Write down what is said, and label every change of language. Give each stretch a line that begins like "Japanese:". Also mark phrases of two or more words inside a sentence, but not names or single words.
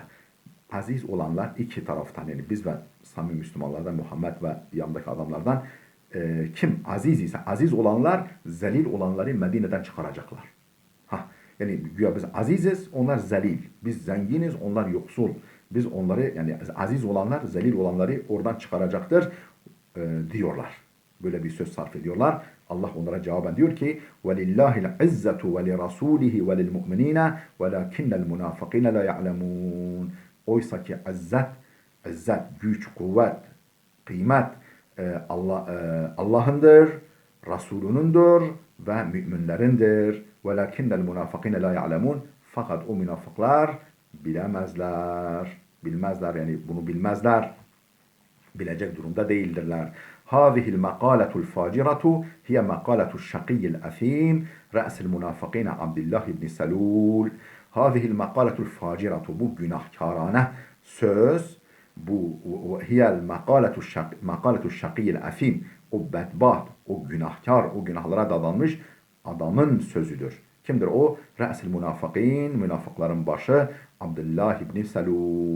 Turkish: Aziz olanlar iki taraftan, yani biz ve samimi Müslümanlardan, Muhammed ve yanındaki adamlardan kim aziz ise, aziz olanlar zelil olanları Medine'den çıkaracaklar. Yani güya biz aziziz, onlar zelil. Biz zenginiz, onlar yoksul. Biz onları, yani aziz olanlar zelil olanları oradan çıkaracaktır diyorlar. Böyle bir söz sarf ediyorlar. Allah onlara cevaben diyor ki:
Arabic: وَلِلَّهِ الْعِزَّةُ وَلِرَسُولِهِ وَلِلْمُؤْمِنِينَ وَلَكِنَّ الْمُنَافِقِينَ لَا يَعْلَمُونَ.
Turkish: Oysa ki izzet, güç, kuvvet, kıymet Allah'ındır, Resulünündür ve müminlerindir.
Arabic: وَلَكِنَّ الْمُنَافِقِينَ لَا يَعْلَمُونَ.
Turkish: Fakat o münafıklar bilmezler, yani bunu bilmezler. Bilecek durumda değildirler.
Arabic: هذه المقالة الفاجرة هي مقالة الشقي الأثيم رأس المنافقين عبد الله بن سلول. هذه المقالة الفاجرة,
Turkish: bu günahkarane söz, bu
Arabic: هي مقالة الشقي الأثيم,
Turkish: o bedbaht, o günahkar, o günahlara dadanmış adamın sözüdür. Kimdir o?
Arabic: رأس المنافقين,
Turkish: münafıkların başı Abdullah ibn Selul.